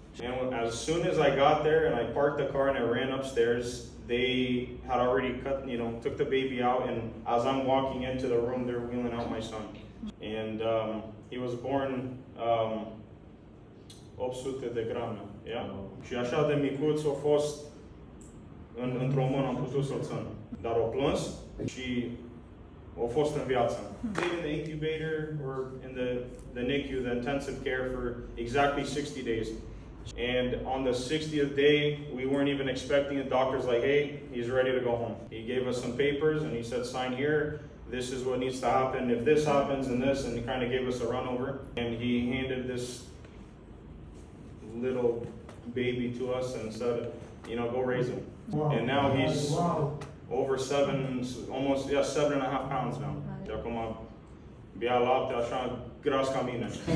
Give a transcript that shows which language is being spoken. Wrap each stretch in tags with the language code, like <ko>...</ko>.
<en>And as soon as I got there and I parked the car and I ran upstairs, they had already took the baby out, and as I'm walking into the room, they're wheeling out my son. And he was born 800</en> <ro>de grame,</ro> <en>yeah?</en> <ro>Și așa de micuț a fost, într-o mână am putut să-l țin. Dar o plâns și a fost în viață.</ro> <en>Stayed in the incubator or in the NICU, the intensive care, for exactly 60 days. And on the 60th day, we weren't even expecting it. Doctor's like, hey, he's ready to go home. He gave us some papers and he said, sign here. This is what needs to happen. If this happens and this, and he kind of gave us a run over. And he handed this little baby to us and said, go raise him. Wow. And now he's over 7.5 pounds now.</en> <ro>Și acum bea lapte așa gras ca mine.</ro>